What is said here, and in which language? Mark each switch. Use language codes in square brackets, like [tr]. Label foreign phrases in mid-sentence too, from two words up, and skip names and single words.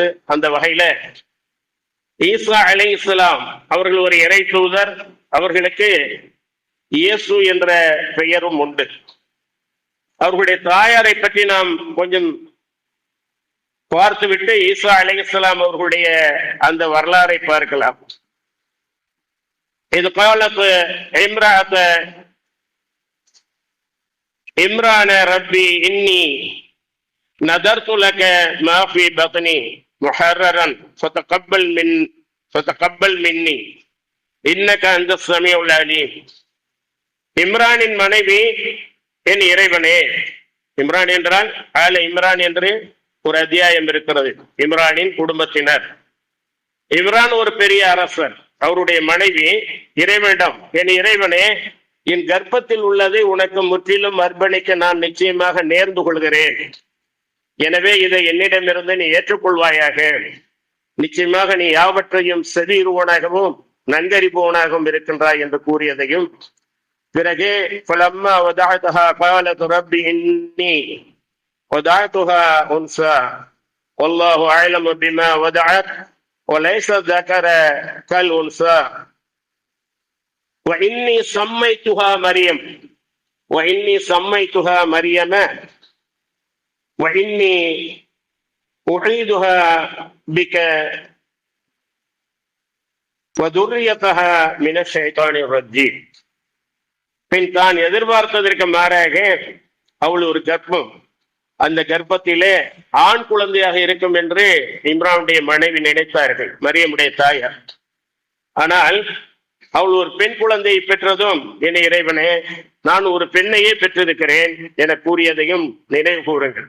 [ta] அந்த வகையில ஈசா அலைஹிஸ்ஸலாம் அவர்கள் ஒரு இறை தூதர், அவர்களுக்கு இயேசு என்ற பெயரும் உண்டு. அவர்களுடைய தாயாரை பற்றி நாம் கொஞ்சம் பார்த்துவிட்டு ஈசா அலைஹிஸ்ஸலாம் அவர்களுடைய அந்த வரலாறை பார்க்கலாம். [ar] இது قالت امرأة عمران ربي إني نذرت لك ما في بطني محررا فتقبل مني إنك أنت السميع العليم. [ta] இம்ரானின் மனைவி, என் இறைவனே. இம்ரான் என்றால் ஆல இம்ரான் என்று ஒரு அத்தியாயம் இருக்கிறது. இம்ரானின் குடும்பத்தினர். இம்ரான் ஒரு பெரிய அரசர். அவருடைய மனைவி இறைவனிடம், என் இறைவனே, என் கர்ப்பத்தில் உள்ளதை உனக்கு முற்றிலும் அர்ப்பணிக்க நான் நிச்சயமாக நேர்ந்து கொள்கிறேன். எனவே இதை என்னிடமிருந்து நீ ஏற்றுக்கொள்வாயாக. நிச்சயமாக நீ யாவற்றையும் செவியுறுவனாகவும் நன்கறிபவனாகவும் இருக்கின்றாய் என்று கூறியதையும், பிறகு [ar] فلما وضعتها قالت رب إني وضعتها أنثى والله أعلم بما وضعت وليس الذكر كالأنثى وإني سميتها مريم وإني أعيدها بك وذريتها من الشيطان الرجيم. [ta] பின் தான் எதிர்பார்த்ததற்கு மாறாக அவள் ஒரு கர்ப்பம், அந்த கர்ப்பத்திலே ஆண் குழந்தையாக இருக்கும் என்று இம்ரானுடைய மனைவி நினைத்தார்கள், மரியமுடைய தாயார். ஆனால் அவள் ஒரு பெண் குழந்தையை பெற்றதும், என் இறைவனே, நான் ஒரு பெண்ணையே பெற்றிருக்கிறேன் என கூறியதையும் நினைவு கூறுங்கள்.